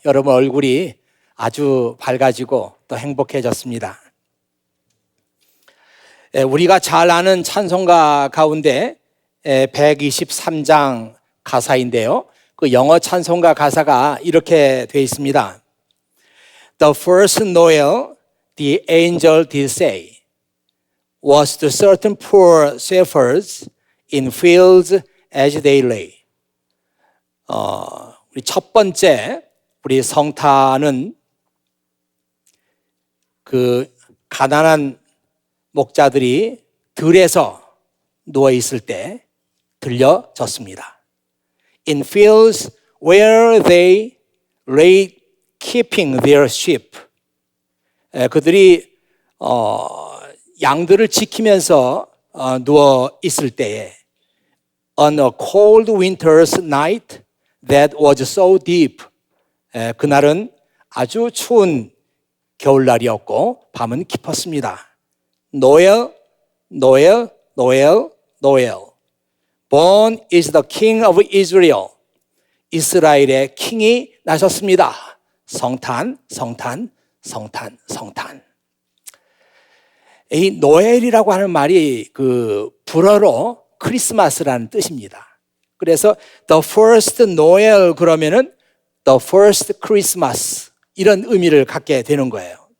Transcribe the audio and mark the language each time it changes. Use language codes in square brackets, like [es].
[ko] 여러분 얼굴이 아주 밝아지고 또 행복해졌습니다. 우리가 잘 아는 찬송가 가운데 123장 가사인데요. 그 영어 찬송가 가사가 이렇게 되어 있습니다. [en] The first Noel, the angel did say, was to certain poor shepherds in fields as they lay. [ko] 우리 첫 번째 우리 성탄은 그 가난한 목자들이 들에서 누워 있을 때 들려졌습니다. [en] In fields where they lay keeping their sheep. [ko] 그들이 양들을 지키면서 누워 있을 때에 [en] on a cold winter's night that was so deep. [ko] 그날은 아주 추운 겨울날이었고 밤은 깊었습니다. [en] Noel, Noel, Noel, Noel. Born is the King of Israel. [ko] 이스라엘의 킹이 나셨습니다. 성탄, 성탄, 성탄, 성탄. 이 노엘이라고 하는 말이 그 불어로 크리스마스라는 뜻입니다. 그래서 [en] the first Noel [ko] 그러면은 [en] the first Christmas [ko] 이런 의미를 갖게 되는 거예요.